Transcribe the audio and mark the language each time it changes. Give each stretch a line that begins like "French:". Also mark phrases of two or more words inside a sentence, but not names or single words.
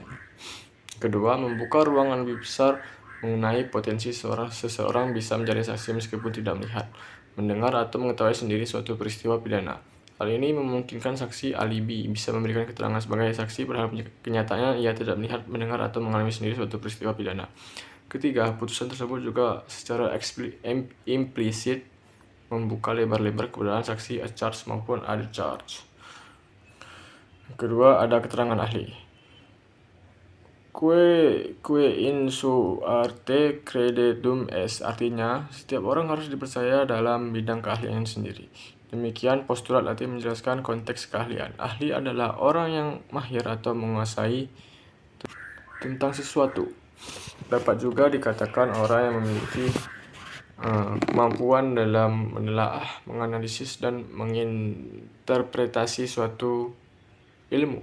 Indonesian: Kedua, membuka ruangan lebih besar mengenai potensi seseorang bisa menjadi saksi meskipun tidak melihat, mendengar, atau mengetahui sendiri suatu peristiwa pidana. Hal ini memungkinkan saksi alibi bisa memberikan keterangan sebagai saksi padahal kenyataannya ia tidak melihat, mendengar, atau mengalami sendiri suatu peristiwa pidana. Ketiga, putusan tersebut juga secara implisit membuka lebar-lebar keberadaan saksi
French: a charge
Indonesian: maupun
English: other charge.
Indonesian: Kedua, ada keterangan ahli.
Latin: Quae in su arte credendum est,
Indonesian: artinya setiap orang harus dipercaya dalam bidang keahlian sendiri. Demikian postulat Latin menjelaskan konteks keahlian. Ahli adalah orang yang mahir atau menguasai tentang sesuatu. Dapat juga dikatakan orang yang memiliki kemampuan dalam menelaah, menganalisis, dan menginterpretasi suatu ilmu.